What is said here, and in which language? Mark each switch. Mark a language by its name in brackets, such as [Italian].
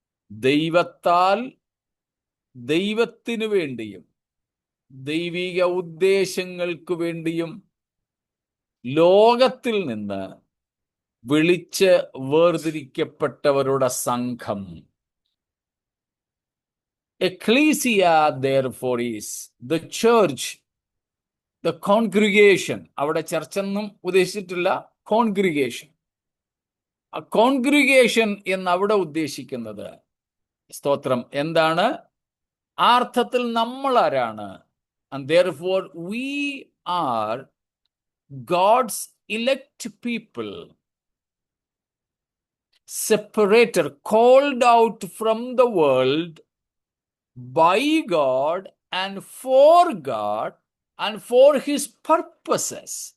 [Malayalam] ദൈവത്താൽ, ദൈവത്തിനു വേണ്ടിയും ദൈവിക ഉദ്ദേശങ്ങൾക്ക് വേണ്ടിയും ലോകത്തിൽ നിന്ന് വിളിച്ച് വേർതിരിക്കപ്പെട്ടവരുടെ സംഘം. [English] Ecclesia therefore is the church, the congregation. [Malayalam] അവിടെ ചർച്ചൊന്നും ഉദ്ദേശിച്ചിട്ടില്ല, കോൺഗ്രിഗേഷൻ. ആ കോൺഗ്രിഗേഷൻ എന്ന് അവിടെ ഉദ്ദേശിക്കുന്നത്, സ്തോത്രം, എന്താണ്? ആ അർത്ഥത്തിൽ നമ്മൾ ആരാണ്? [English] And therefore we are God's elect people, separated, called out from the world by God and for God and for his purposes.